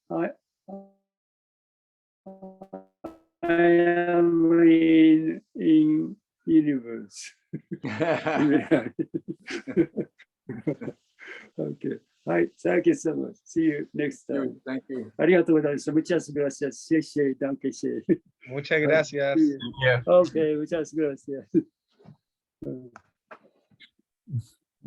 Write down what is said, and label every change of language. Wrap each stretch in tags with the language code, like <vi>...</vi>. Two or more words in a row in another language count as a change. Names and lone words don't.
<en>am in universe. Okay. Hi, thank you so much. See you next time. Thank you.</en> <ja>ありがとうございました。</ja> <es>Muchas gracias.</es> <ja>谢谢,</ja> <de>danke schön.</de> <es>Muchas gracias. Okay, muchas gracias.</es>